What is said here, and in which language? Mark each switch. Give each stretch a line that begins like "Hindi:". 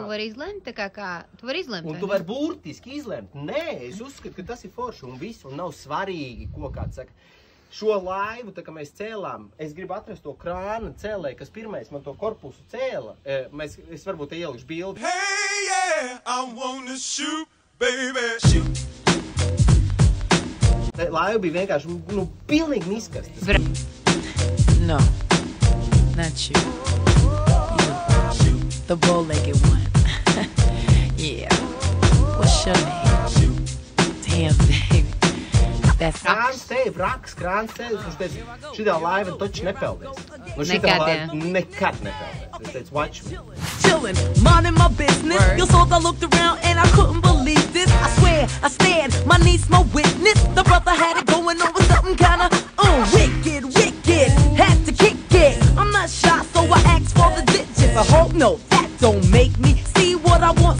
Latvian: Tu vari izlemt, tā kā tu vari izlemt. Un tu vari burtiski izlemt. Nē, es uzskatu, ka tas ir forši un viss, un nav svarīgi, ko kāds saka. Šo laivu, tā kā mēs cēlām, es gribu atrast to krāna cēlēju, kas pirmais man to korpusu cēla. Es varbūt te ielikšu bildi.
English: Hey, yeah, I wanna shoot, baby, shoot.
Latvian: Laiva bija vienkārši, pilnīgi miskastas.
English: No, not you. The bow-legged one. Yeah. What's your name? Damn, baby. That's
Latvian: Krāns tevi, krāns tevi, viņš teica, šitā laiva taču nepeldēs. Šitā laiva nekad nepeldēs. Es teicu,
English: watch me. Chillin', minding my business. Your thought I looked around and I couldn't believe this. I swear, I stared, my niece, my witness. The brother had it going on with something kinda wicked. Had to kick it. I'm not shy, so I asked for the digits. I hope no, that don't make me see what I want.